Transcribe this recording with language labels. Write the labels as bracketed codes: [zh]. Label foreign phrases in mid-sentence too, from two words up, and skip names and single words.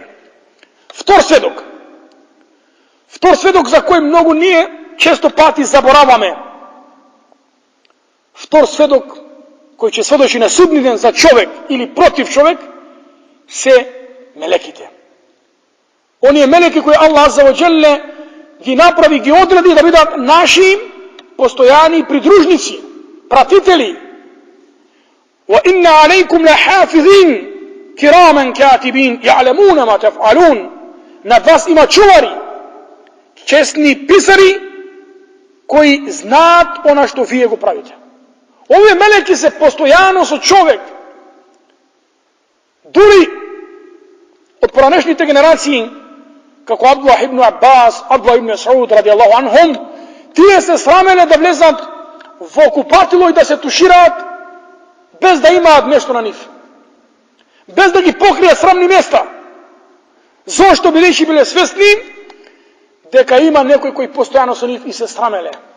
[mk] Втор сведок за кој многу ние често пати забораваме. Втор сведок кој ќе сведочи на судниот ден за човек или против човек се мелеките. Оние мелеки кои [ar] الله عز وجل [mk] ги направи, ги одреди да бидат наши постојани придружници, пратители. [ar] وإن عليكم لحافظين كراما كاتبين يعلمون ما تفعلون. [mk] Над вас има чувари, честни писари кои знаат она што вие го правите. Овие мелеки се постојано со човек. Дури од поранешните генерации, како Абдуллах ибн Аббас, Абдуллах ибн Мас'уд [ar] رضي الله عنهم, [mk] тие се срамеле да влезат во купатило и да се тушираат без да имаат нешто на нив. Без да ги покријат срамни места. Зошто бидејќи биле свесни дека има некој кој постојано со нив и се срамеле.